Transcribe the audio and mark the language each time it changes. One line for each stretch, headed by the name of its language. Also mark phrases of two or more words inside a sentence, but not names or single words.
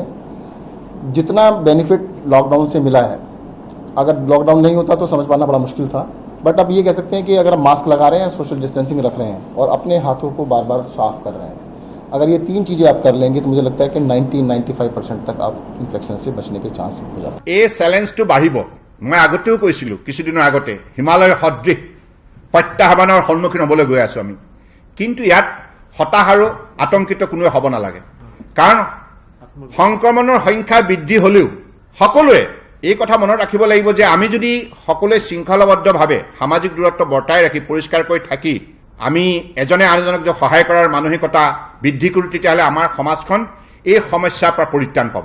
Hindi: जितना बेनिफिट लॉकडाउन से मिला है, अगर लॉकडाउन नहीं होता तो समझ पाना बड़ा मुश्किल था, बट अब ये कह सकते हैं कि अगर हम मास्क लगा रहे हैं,
English: social distancing
Hindi: रख रहे हैं और अपने हाथों को बार बार साफ कर रहे हैं, अगर ये 3 चीज़ें आप कर लेंगे तो मुझे लगता है कि 90-95% तक आप इन्फेक्शन से बचने के चांस हो जाते हैं।
Assamese: এই চ্যালেঞ্জটো বাঢ়িব। মই আগতেও কৈছিলোঁ, কিছুদিনৰ আগতে হিমালয় সদৃশ প্ৰত্যাহ্বানৰ সন্মুখীন হ'বলৈ গৈ আছোঁ আমি। কিন্তু ইয়াত হতাশ আৰু আতংকিত কোনোৱে হ'ব নালাগে, কাৰণ সংক্ৰমণৰ সংখ্যা বৃদ্ধি হ'লেও সকলোৱে এই কথা মনত ৰাখিব লাগিব যে আমি যদি সকলোৱে শৃংখলাবদ্ধভাৱে সামাজিক দূৰত্ব বৰ্তাই ৰাখি পৰিষ্কাৰকৈ থাকি আমি এজনে আনজনক যে সহায় কৰাৰ মানসিকতা বৃদ্ধি কৰোঁ, তেতিয়াহ'লে আমাৰ সমাজখন এই সমস্যাৰ পৰা পৰিত্ৰাণ পাব।